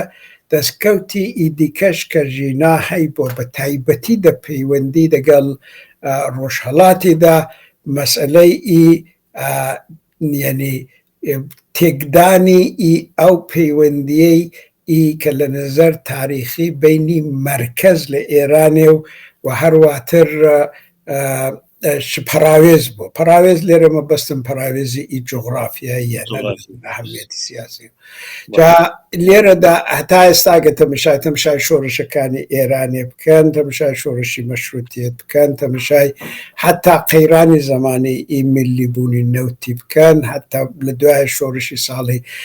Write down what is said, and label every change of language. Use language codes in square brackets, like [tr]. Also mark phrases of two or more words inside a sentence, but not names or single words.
[ckb] دەستکەوتی دیکەش کە ژینا هەی بۆ بە تایبەتی دە پەیوەندی دەگەڵ ڕۆژهەڵاتیدا مەسئلەی یعنی تێکدانی ئەو پەیوەندیەی کە لە نظر تاریخی بینی مرکز لە ئێرانێ و هەرواتر پەراوێز بوو. پەراوێز لێرە مەبەستم پەراوێزی جوغرافیاییە ئەهەمیەتی سیاسی. لێرەدا هەتا ئێستا گە تەماشای شۆڕشەکانی ئێرانێ بکەن، تەماشای شۆڕشی مەشروتیەت بکەن، تەماشای حتا قەیرانی زمانی میلی بوونی نەوتی بکەن، حتا لە دوای شۆڕشی ساڵی